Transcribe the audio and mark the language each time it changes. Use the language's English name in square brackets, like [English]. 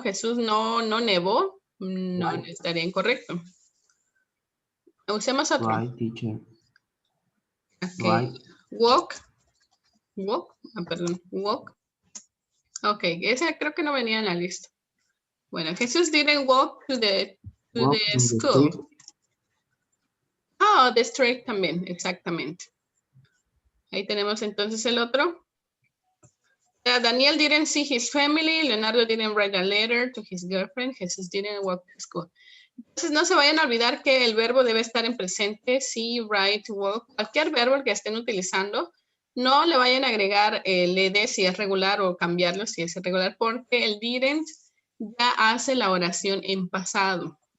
[Spanish] Jesús no nevó. No, no estaría incorrecto. Usemos otro. [English] Right, teacher. Okay. Right. Walk. Walk. [Spanish] Ok, esa creo que no venía en la lista. [English] Bueno, Jesús didn't walk to the school. [Spanish] Oh, [English] the street [Spanish] también, exactamente. Ahí tenemos entonces el otro. [English] Daniel didn't see his family. Leonardo didn't write a letter to his girlfriend. Jesus didn't walk to school. [Spanish] Entonces no se vayan a olvidar que el verbo debe estar en presente. [English] See, write, walk. [Spanish] Cualquier verbo que estén utilizando. No le vayan a agregar el ed si es regular o cambiarlo si es irregular, porque el didn't ya hace la oración en pasado.